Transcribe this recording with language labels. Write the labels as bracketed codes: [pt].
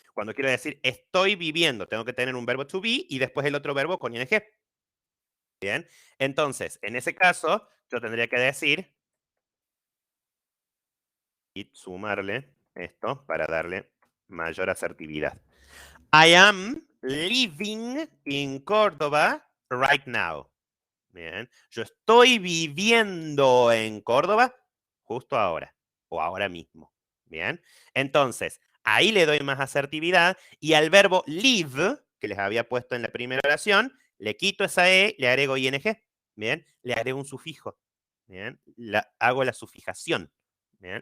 [es] Cuando quiero decir estoy viviendo, tengo que tener un verbo to be y después el otro verbo con ing, ¿bien? Entonces, en ese caso, yo tendría que decir y sumarle esto para darle mayor asertividad. [en] I am living in Córdoba right now. [es] Bien. Yo estoy viviendo en Córdoba justo ahora o ahora mismo. Bien. Entonces, ahí le doy más asertividad y al verbo live, que les había puesto en la primera oración, le quito esa E, le agrego ing. Bien. Le agrego un sufijo. Bien. Hago la sufijación. Bien.